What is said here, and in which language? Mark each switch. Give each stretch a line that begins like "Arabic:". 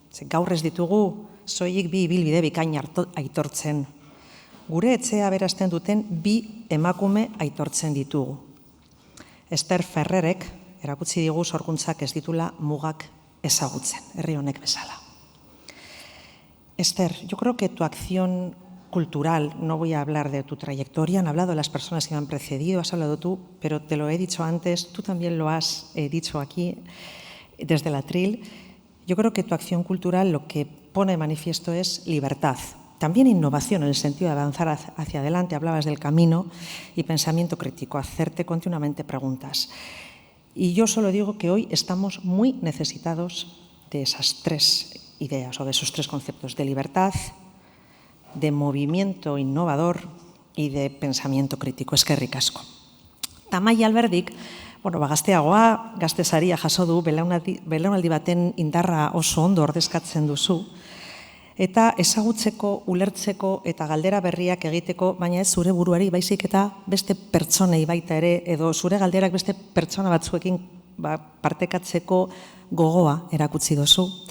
Basque: Gaur ez ditugu, soilik bi ibilbide bikain aitortzen. Gure etxea berazten duten bi emakume aitortzen ditugu. Ester Ferrerek erakutsi digu sorkuntzak ez ditula mugak ezagutzen, herri honek bezala.
Spanish: Ester, yo creo que tu acción cultural, no voy a hablar de tu trayectoria, han hablado las personas que me han precedido, has hablado tú, pero te lo he dicho antes, tú también lo has dicho aquí desde el atril. Yo creo que tu acción cultural lo que pone de manifiesto es libertad, también innovación en el sentido de avanzar hacia adelante. Hablabas del camino y pensamiento crítico, hacerte continuamente preguntas. Y yo solo digo que hoy estamos muy necesitados de esas tres ideas o de esos tres conceptos, de libertad, de movimiento innovador y de pensamiento crítico.
Basque: Eskerrik asko. Amaia Alberdik, gazteagoa, gaztesaria jaso du, belaunaldi baten indarra oso ondo ordezkatzen duzu, eta ezagutzeko, ulertzeko eta galdera berriak egiteko, baina ez zure buruari baizik eta beste pertsonei baita ere, edo zure galderak beste pertsona batzuekin partekatzeko gogoa erakutsi duzu.